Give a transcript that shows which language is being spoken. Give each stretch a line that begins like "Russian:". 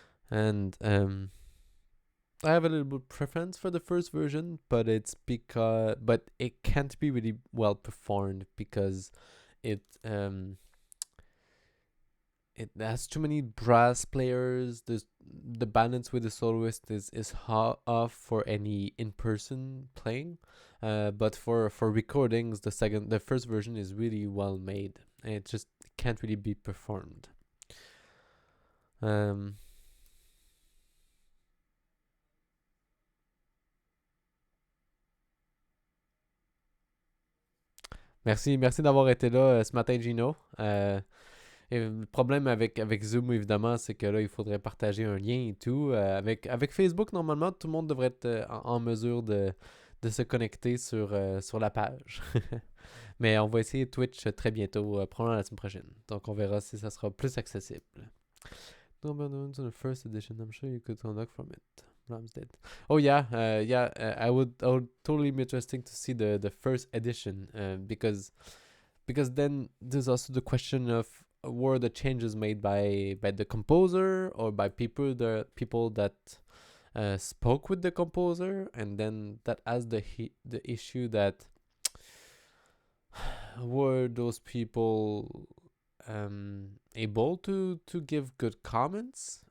English: And I have a little bit preference for the first version, but it can't be really well performed because it it has too many brass players. The balance with the soloist is off for any in person playing. But for recordings, the first version is really well made, and it just can't really be performed.
French: Um, merci d'avoir été là ce matin, Gino. Et le problème avec Zoom, évidemment, c'est que là, il faudrait partager un lien et tout. Avec Facebook, normalement, tout le monde devrait être en mesure de se connecter sur la page. Mais on va essayer Twitch très bientôt, probablement la semaine prochaine. Donc, on verra si ça sera plus accessible.
English: No, but no, the first edition, I'm sure you could unlock from it. Ramsdale. Oh yeah, I would totally be interesting to see the first edition, because then there's also the question of were the changes made by the composer or by people that spoke with the composer, and then that has the issue that were those people able to give good comments?